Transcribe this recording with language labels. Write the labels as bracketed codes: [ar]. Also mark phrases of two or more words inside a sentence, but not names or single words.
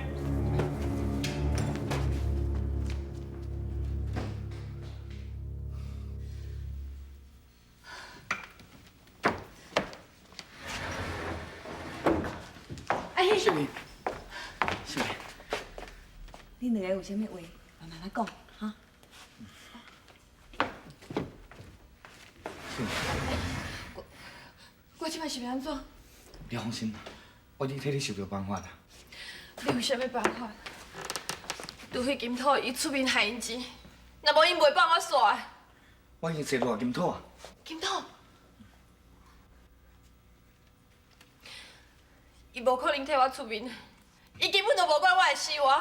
[nan] 阿姨，秀玲，秀玲，你两个有啥物话，慢慢来讲哈。我即摆是要安怎？你放心啦，我已替你想到办法啦。你有啥物办法？除非金土伊出面害因钱，若无因袂放我煞。我已经找到金土啊。金土，伊无可能替我出面，伊根本就无管我的生活。